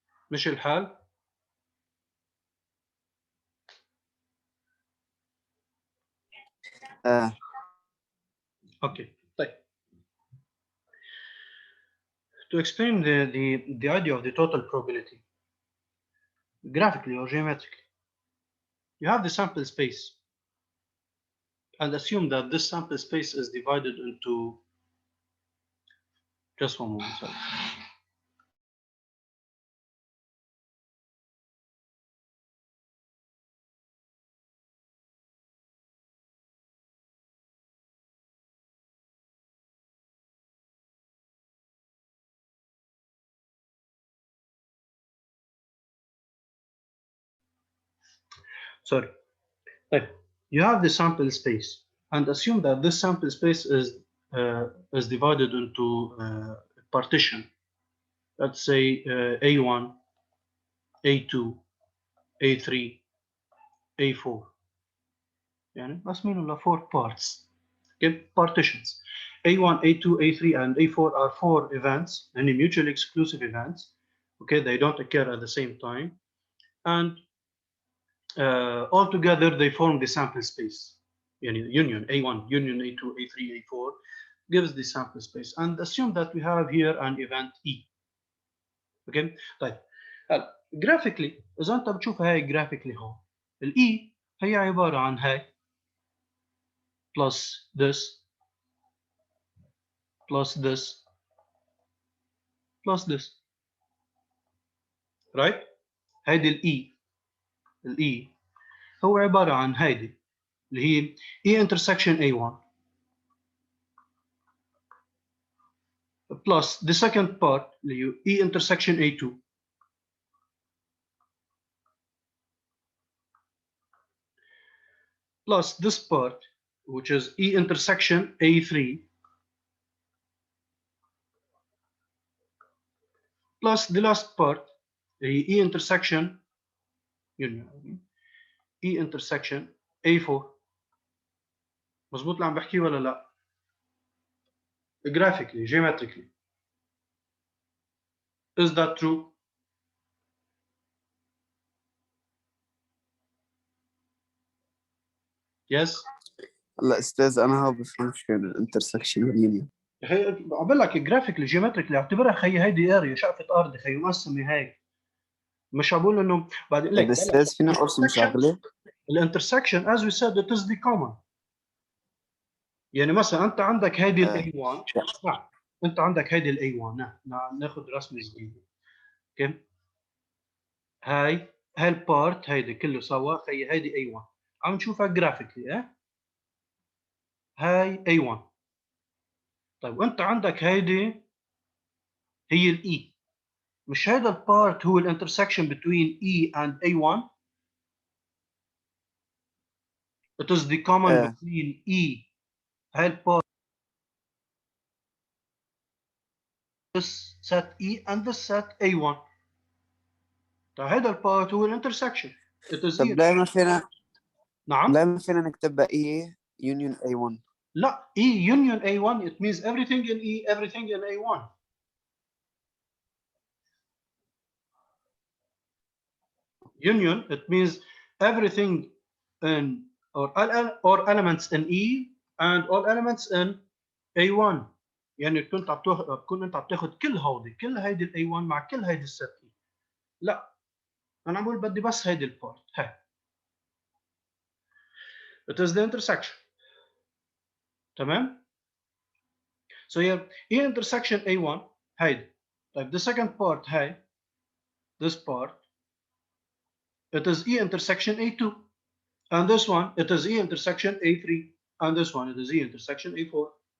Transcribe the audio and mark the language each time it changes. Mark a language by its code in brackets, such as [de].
[ar] مش الحال؟ Okay. طيب. [en] To explain the idea of the total probability graphically or geometrically, you have the sample space and assume that this sample space is divided into just one moment. Sorry. Sorry. طيب. You have the sample space and assume that this sample space is divided into a partition. Let's say A1, A2, A3, A4. [ar] يعني مقسمينه ل 4 parts. [en] Okay, partitions. A1, A2, A3, and A4 are 4 events, and mutually exclusive events. Okay, they don't occur at the same time, and all together they form the sample space. Union A1, union A2, A3, A4 gives the sample space, and assume that we have here an event E. [ar] Okay, طيب هلا graphically إذا أنت بتشوف هاي graphically هون الإي هي عبارة عن هاي [en] plus this plus this plus this, right? [ar] هيدي الاي هو عباره عن هيدي اللي هي [en] E intersection A1 plus the second part [ar] اللي هي [en] E intersection A2 plus this part which is E intersection A3 plus the last part [ar] اللي هي [en] E intersection union E intersection A4. [ar] مظبوط اللي عم بحكيه ولا لا؟ [en] graphically geometrically is that true? Yes. [ar] هلا استاذ انا هو بفهمش في الانترسكشن واليونيون. يا اخي بقول لك جرافيكلي جيومتريكلي اعتبرها خي هيدي اريا شقفه ارض خي مقسمه هيك مش بقول انه بعدين طيب لك استاذ فينا ارسم شغله؟ [en] الانترسكشن as we said it is the common. [ar] يعني مثلا انت عندك هيدي الاي 1 نعم انت عندك هيدي الاي 1 نعم ناخذ رسمه جديده اوكي هاي البارت هيدي كله سوا خي هيدي اي 1 عم نشوفها جرافيكلي هاي اي 1. طيب وانت عندك هيدي هي الاي مش هيدا البارت هو الانترسكشن [en] between E and A1. It is the common between E [ar] هاي البارت [en] this set E and this set A1. [ar] طيب هيدا البارت هو الانترسكشن. [en] It is [ar] طب [en] E. [ar] ليه ما فينا نعم نكتبها اي يونيون اي 1؟ [en] لا E union A1 it means everything in E everything in A1. Union it means everything in or elements in E and all elements in A1. [ar] يعني كنت عم تكون انت عم تاخذ كل هيدي الاي 1 مع كل هيدي الست اي. لا انا عم بقول بدي بس هيدي البارت هاي. [en] It is the intersection. [ar] تمام. [en] So here E intersection A1 هيدي. طيب the second part هاي this part it is E intersection A2 and this one it is E intersection A3 and this one it is E intersection A4.